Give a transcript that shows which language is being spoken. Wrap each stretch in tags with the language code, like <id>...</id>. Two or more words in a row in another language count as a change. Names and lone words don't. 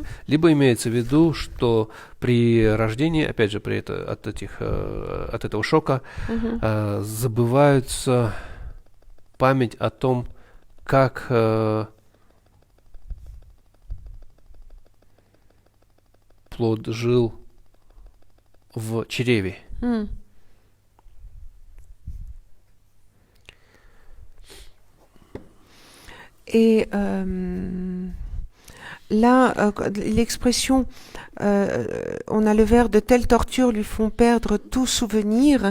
<ru>Либо имеется в виду, что при рождении, опять же, от этого шока забывается память о том, как плод жил в чреве.</ru> <fr>Et là, l'expression on a le vers de telles tortures lui font perdre tout souvenir.</fr>